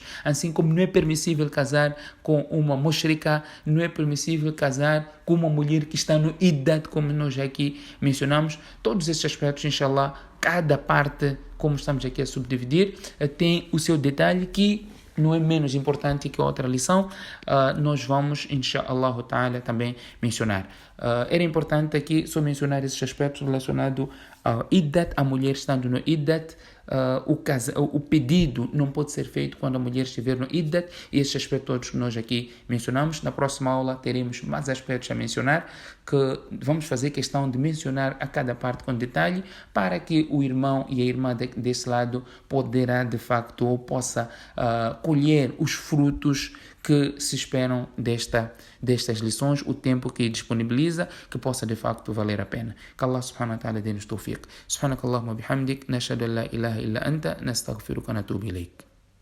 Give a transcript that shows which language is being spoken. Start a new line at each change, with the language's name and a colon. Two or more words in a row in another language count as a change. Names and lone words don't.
Portuguese: Assim como não é permissível casar com uma mushrika, não é permissível casar com uma mulher que está no iddat, como nós aqui mencionamos. Todos esses aspectos, inshallah, cada parte, como estamos aqui a subdividir, tem o seu detalhe que não é menos importante que a outra lição. Nós vamos,
Arabic: إن شاء الله تعالى,
Portuguese: também mencionar. Era importante aqui só mencionar esses aspectos relacionados ao iddat, a mulher estando no iddat. O pedido não pode ser feito quando a mulher estiver no iddat, e esses aspectos todos que nós aqui mencionamos. Na próxima aula teremos mais aspectos a mencionar, que vamos fazer questão de mencionar a cada parte com detalhe, para que o irmão e a irmã desse lado poderá de facto, ou possa colher os frutos que se esperam destas lições, o tempo que disponibiliza, que possa de facto valer a pena.
Arabic: Que الله سبحانه وتعالى dê-nos tawfiq. سبحانك اللهم بحمدك نشهد أن لا إله إلا أنت نستغفرك ونتوب إليك.